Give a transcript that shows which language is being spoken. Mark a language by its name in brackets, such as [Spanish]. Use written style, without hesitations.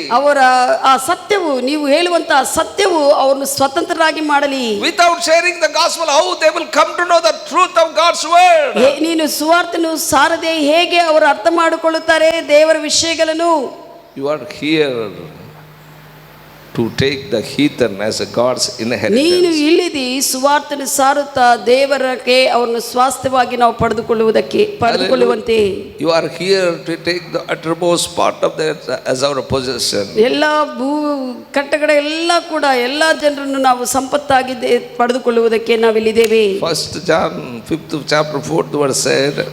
[Kannada] ಅವರ ಆ ಸತ್ಯವು, ನೀವು ಹೇಳುವಂತ ಸತ್ಯವು ಅವರನ್ನು ಸ್ವತಂತ್ರರಾಗಿ ಮಾಡಲಿ. [English] Without sharing the gospel, how they will come to know the truth of God's word? [Kannada] ನೀನು ಸುವಾರ್ತೆಯನ್ನು ಸಾರದೆ ಹೇಗೆ ಅವರು ಅರ್ಥ ಮಾಡಿಕೊಳ್ಳುತ್ತಾರೆ ದೇವರ ವಿಷಯಗಳನ್ನು? [English] You are here to take the heathen as a God's inheritance. [Kannada] ನೀನು ಇಲ್ಲಿದಿ ಸುವಾರ್ತೆಯನ್ನು ಸಾರುತ್ತಾ ದೇವರಕ್ಕೆ ಅವರನ್ನು ಸ್ವಾಸ್ಥ್ಯವಾಗಿ ನಾವು ಪಡೆದುಕೊಳ್ಳುವಂತೆ. [English] You are here to take the uttermost part of that as our possession. [Kannada] ಎಲ್ಲ ಕಟ್ಟಕಡೆ ಎಲ್ಲ ಕೂಡ ಎಲ್ಲ ಜನರನ್ನು ನಾವು ಸಂಪತ್ತಾಗಿ ಪಡೆದುಕೊಳ್ಳುವುದಕ್ಕೆ ನಾವಿಲ್ಲಿದ್ದೇವೆ. [English] 1 John 5th chapter 4th verse said.